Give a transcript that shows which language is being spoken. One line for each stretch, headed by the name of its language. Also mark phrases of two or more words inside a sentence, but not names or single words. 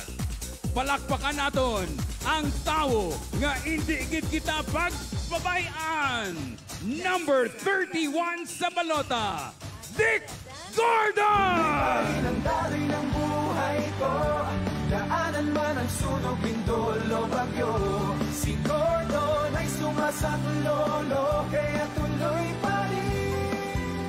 Hiligaynon: Palakpakan naton ang tao nga hindi gid kita pagbabayan. Number 31 sa balota, Dick Gordon!
Filipino: Ang daloy ng buhay ko, daanan man ang sunog, bindol o bagyo. Si Gordon ay sumasaklolo, kaya tuloy pa rin.